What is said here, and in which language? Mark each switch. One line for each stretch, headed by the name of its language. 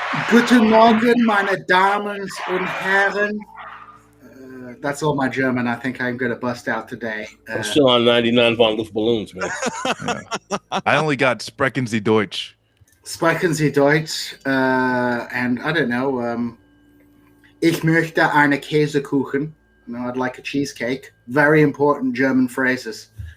German: Guten Morgen, meine Damen und Herren.
English: That's all my German I think I'm going to bust out today. I'm still on 99
German: von Luft
English: balloons, man. Yeah. I only got
German: Sprechen Sie Deutsch. Sprechen Sie Deutsch.
English: And I don't know.
German: Ich möchte eine Käsekuchen.
English: No, I'd like a cheesecake. Very important German phrases.